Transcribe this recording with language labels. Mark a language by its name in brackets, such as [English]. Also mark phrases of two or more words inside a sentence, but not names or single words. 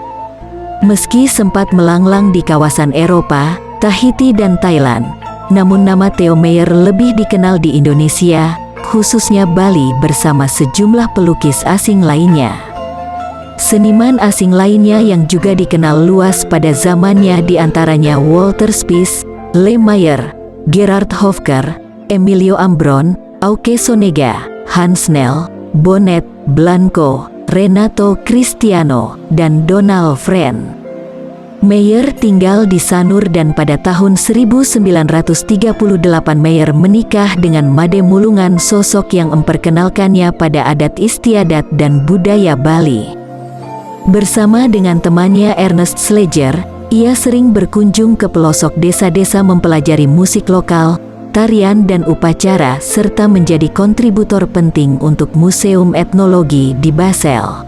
[Indonesian] Meski sempat melanglang di kawasan Eropa, Tahiti dan Thailand, namun nama Theo Mayer lebih dikenal di Indonesia, khususnya Bali bersama sejumlah pelukis asing lainnya. Seniman asing lainnya yang juga dikenal luas pada zamannya diantaranya Walter Spies, Le Mayer, Gerhard Hofker, Emilio Ambron, Auke Sonega, Hans Nel, Bonnet, Blanco, Renato Cristiano, dan Donald Friend. Mayer tinggal di Sanur dan pada tahun 1938 Mayer menikah dengan Made Mulungan, sosok yang memperkenalkannya pada adat istiadat dan budaya Bali. Bersama dengan temannya Ernest Sleger, ia sering berkunjung ke pelosok desa-desa mempelajari musik lokal, tarian dan upacara serta menjadi kontributor penting untuk Museum Etnologi di Basel.